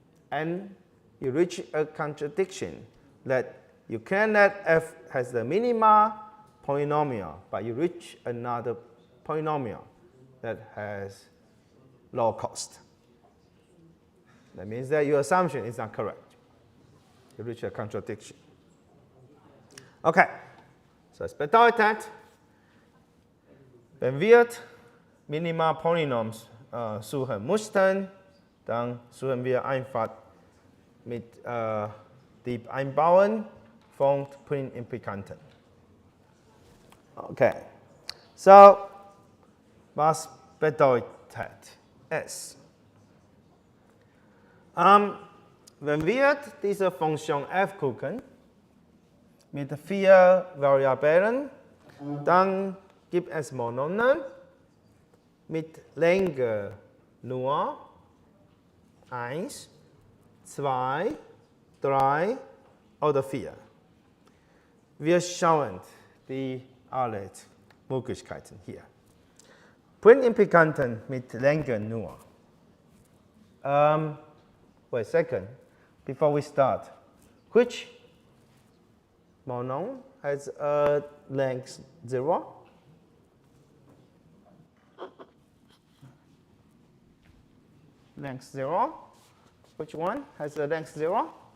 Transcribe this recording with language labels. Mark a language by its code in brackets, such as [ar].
[en] And you reach a contradiction that you cannot f has the minimal polynomial, but you reach another polynomial that has low cost. That means that your assumption is not correct. You reach a contradiction. [de] Okay, so es bedeutet, wenn wir Minimalpolynoms suchen mussten, dann suchen wir einfach mit dem Einbauen von Print-Implikanten. Okay, so was bedeutet es? Wenn wir diese Funktion f gucken, mit 4 Variablen, dann gibt es Mononen mit Länge nur 1, 2, 3 oder 4. Wir schauen die alle Möglichkeiten hier. Print-Implikanten mit Länge nur. [en] Wait a second. Before we start, which monon has a length 0? Length 0. Which one has a length 0?